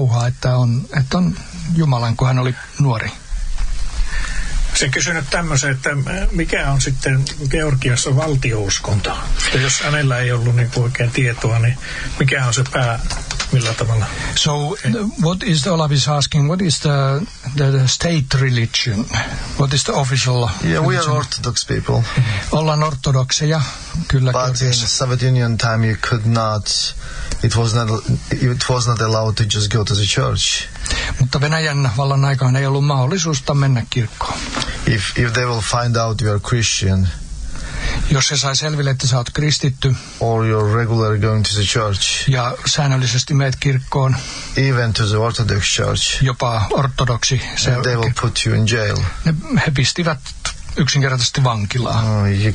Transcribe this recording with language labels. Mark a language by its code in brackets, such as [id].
[fi] puhua, että on Jumalan, kun hän oli nuori. Se kysyi nyt tämmöisen, että mikä on sitten Georgiassa valtiouskonto? Ja jos hänellä ei ollut niin kuin oikein tietoa, niin mikä on se pää, millä tavalla? [en] So, what is the, Olav is asking, what is the state religion? What is the official religion? Yeah, we are orthodox people. [fi] Ollaan ortodokseja, kyllä. [en] But [fi] Georgiassa. [en] In Soviet Union time you could not... It was not allowed to just go to the church. [fi] Mutta Venäjän vallan aikaan ei ollut mahdollisuutta mennä kirkkoon. [en] If they will find out you are Christian. [fi] Jos se sai selville, että sä oot kristitty. [en] Or you're regularly going to the church. [fi] Ja säännöllisesti meet kirkkoon. [en] Even to the Orthodox church. [fi] Jopa ortodoksi. [en] They will put you in jail. [fi] He pistivät yksinkertaisesti vankilaan.